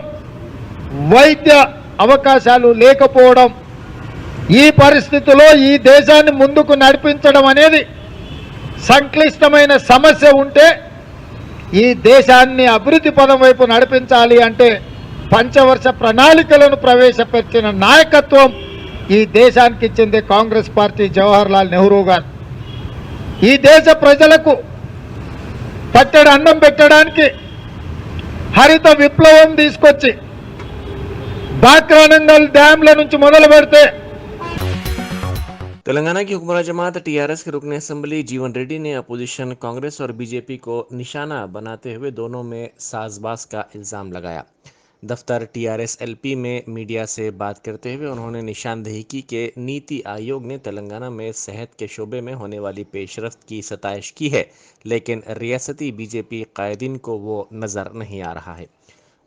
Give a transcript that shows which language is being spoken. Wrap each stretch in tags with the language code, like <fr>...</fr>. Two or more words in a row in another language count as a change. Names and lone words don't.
<te>వైద్య అవకాశాలు లేకపోవడం, ఈ పరిస్థితిలో ఈ దేశాన్ని ముందుకు నడిపించడం అనేది సంక్లిష్టమైన సమస్య ఉంటే, ఈ దేశాన్ని అభివృద్ధి పదం వైపు నడిపించాలి అంటే పంచవర్ష ప్రణాళికలను ప్రవేశపెట్టిన నాయకత్వం ఈ దేశానికి ఇచ్చింది కాంగ్రెస్ పార్టీ, జవహర్ లాల్ నెహ్రూ గారు. ఈ దేశ ప్రజలకు పట్టెడు అన్నం పెట్టడానికి హరిత విప్లవం తీసుకొచ్చి బాక్రానంగల్ డ్యాంల నుంచి మొదలు పెడితే</te> <ur>تلنگانہ کی حکمراں جماعت ٹی آر ایس کے رکن اسمبلی جیون ریڈی نے اپوزیشن کانگریس اور بی جے پی کو نشانہ بناتے ہوئے دونوں میں ساز باز کا الزام لگایا۔ دفتر ٹی آر ایس ایل پی میں میڈیا سے بات کرتے ہوئے انہوں نے نشاندہی کی کہ نیتی آیوگ نے تلنگانہ میں صحت کے شعبے میں ہونے والی پیش رفت کی ستائش کی ہے، لیکن ریاستی بی جے پی قائدین کو وہ نظر نہیں آ رہا ہے۔</ur>